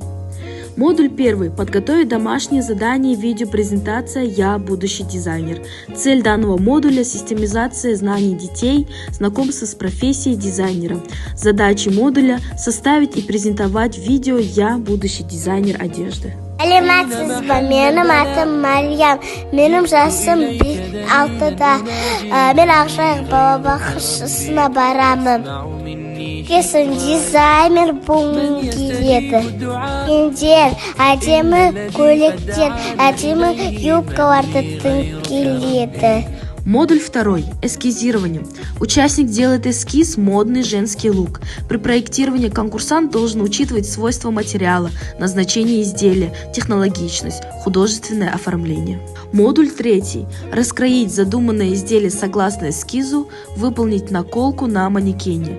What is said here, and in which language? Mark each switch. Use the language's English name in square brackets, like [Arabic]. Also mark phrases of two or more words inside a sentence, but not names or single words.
[Russian] Модуль 1. Подготовить домашнее задание видеопрезентация «Я будущий дизайнер». Цель данного модуля – систематизация знаний детей, знакомство с профессией дизайнера. Задачи модуля – составить и презентовать видео «Я будущий дизайнер одежды». [Kazakh] Менің атым Мариям, менің жасым 6-да, мен Ақжайық балабақшасына барамын. Кесін дизайнер болғым келеді. Киімдер, әдемі көйлектер, әдемі юбкаларды тіггім келеді. [Russian] Модуль 2. Эскизирование. Участник делает эскиз «Модный женский лук». При проектировании конкурсант должен учитывать свойства материала, назначение изделия, технологичность, художественное оформление. Модуль 3. Раскроить задуманное изделие согласно эскизу, выполнить наколку на манекене.